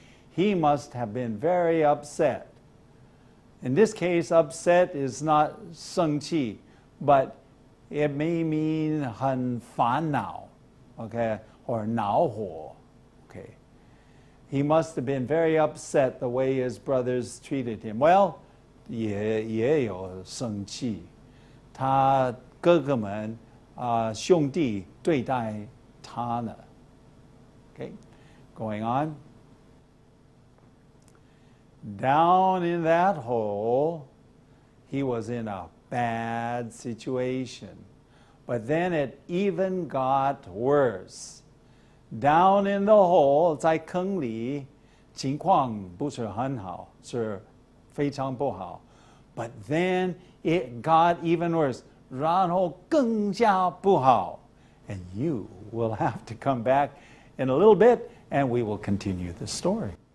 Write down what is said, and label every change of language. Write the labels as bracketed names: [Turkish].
[English] He must have been very upset. In this case, upset is not 生气, but it may mean 很烦恼, okay, or 恼火, okay. He must have been very upset the way his brothers treated him. [Chinese] Well, 也有生气，他哥哥们兄弟对待他呢。 [English] Okay, going on. Down in that hole, he was in a bad situation. But then it even got worse. Down in the hole, [Chinese] 在坑里，情况不是很好，是非常不好。 [English] But then it got even worse. [Chinese] 然后更加不好。 [English] And you will have to come back in a little bit, and we will continue the story.